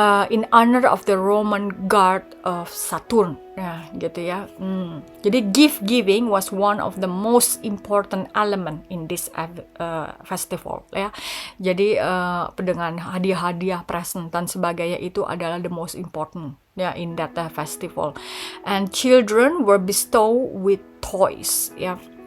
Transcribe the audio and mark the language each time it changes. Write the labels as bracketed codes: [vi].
[en] In honor of the Roman god of Saturn, [id] gitu ya. [en] Jadi gift giving was one of the most important element in this festival, ya. [id] Jadi dengan hadiah-hadiah, present dan sebagainya itu adalah [en] the most important, in that festival. And children were bestowed with toys, ya.